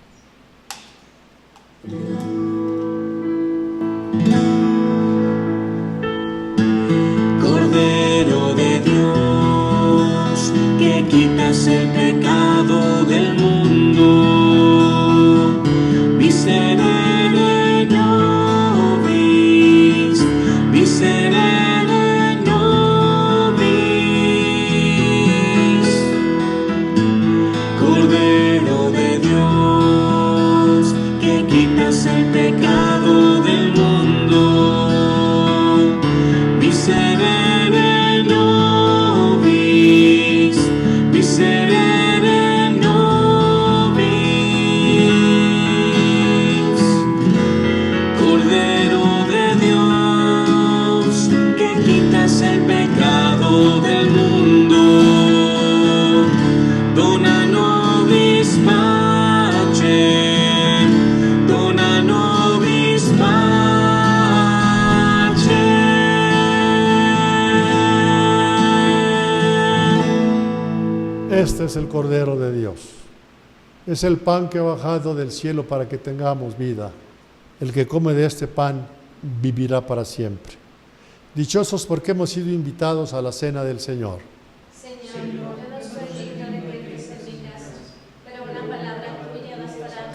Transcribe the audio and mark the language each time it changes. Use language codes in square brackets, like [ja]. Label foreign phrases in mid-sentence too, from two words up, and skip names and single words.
[es] Cordero de Dios, que quitas el pecado del mundo, [la] miserere nobis, miserere nobis. [es] Cordero de Dios, que quitas el pecado del mundo, [la] miserere nobis, miserere nobis. [es] Cordero de Dios, que quitas el pecado del mundo, [la] dona nobis pacem, dona nobis pacem. [es] Este es el Cordero de Dios. Es el pan que ha bajado del cielo para que tengamos vida. El que come de este pan vivirá para siempre. Dichosos porque hemos sido invitados a la cena del Señor. Señor, yo no soy digno de que entres en mi casa, pero una palabra tuya bastará.